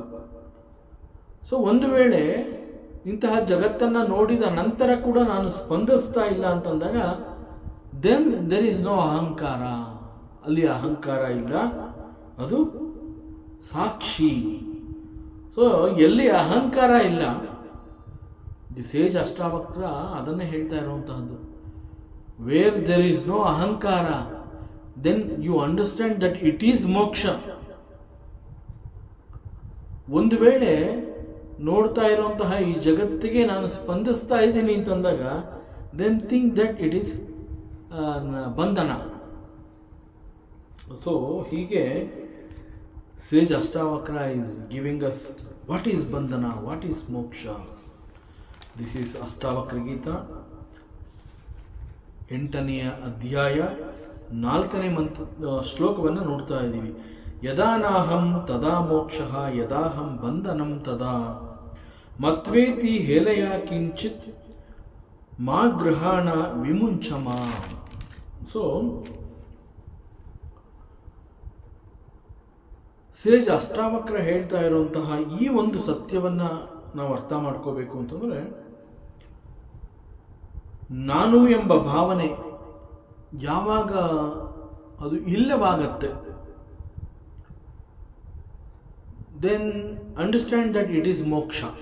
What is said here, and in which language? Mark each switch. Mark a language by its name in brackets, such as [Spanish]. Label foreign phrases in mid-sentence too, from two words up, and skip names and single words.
[Kannada] ಸೊ ಒಂದು ವೇಳೆ ಇಂತಹ ಜಗತ್ತನ್ನು ನೋಡಿದ ನಂತರ ಕೂಡ ನಾನು ಸ್ಪಂದಿಸ್ತಾ ಇಲ್ಲ ಅಂತಂದಾಗ [English] then there is no [Kannada] ಅಹಂಕಾರ. ಅಲ್ಲಿ ಅಹಂಕಾರ ಇಲ್ಲ, ಅದು ಸಾಕ್ಷಿ. ಸೊ ಎಲ್ಲಿ ಅಹಂಕಾರ ಇಲ್ಲ, [English] the sage [Kannada] ಅಷ್ಟಾವಕ್ರ ಅದನ್ನೇ ಹೇಳ್ತಾ ಇರುವಂತಹದ್ದು. [English] where there is no ಅಹಂಕಾರ, then you understand that it is ಮೋಕ್ಷ. [Kannada] ಒಂದು ವೇಳೆ ನೋಡ್ತಾ ಇರುವಂತಹ ಈ ಜಗತ್ತಿಗೆ ನಾನು ಸ್ಪಂದಿಸ್ತಾ ಇದ್ದೀನಿ ಅಂತಂದಾಗ [English] then think that it is [Kannada] ಬಂಧನ. [English] ಸೊ ಹೀಗೆ sage Ashtavakra is giving us what is ಬಂಧನ, what is ಮೋಕ್ಷ. this is [Kannada] ಅಷ್ಟಾವಕ್ರ ಗೀತಾ 8ನೇ ಅಧ್ಯಾಯ 4ನೇ ಶ್ಲೋಕವನ್ನು ನೋಡ್ತಾ ಇದ್ದೀವಿ. [Sanskrit] ಯದಾ ನಾಹಂ ತದಾ ಮೋಕ್ಷಃ ಯದಾಹಂ ಬಂಧನಂ ತದಾ ಮತ್ವೇತಿ ಹೇಲಯ ಕಿಂಚಿತ್ ಮಾ ಗೃಹಾಣ ವಿಮುಂಚಮ. [Kannada] ಸೊ ಸೇಜ್ ಅಷ್ಟಾವಕ್ರ ಹೇಳ್ತಾ ಇರುವಂತಹ ಈ ಒಂದು ಸತ್ಯವನ್ನು ನಾವು ಅರ್ಥ ಮಾಡ್ಕೋಬೇಕು ಅಂತಂದರೆ, ನಾನು ಎಂಬ ಭಾವನೆ ಯಾವಾಗ ಅದು ಇಲ್ಲವಾಗತ್ತೆ, [English] then understand that it is [Kannada] ಮೋಕ್ಷ.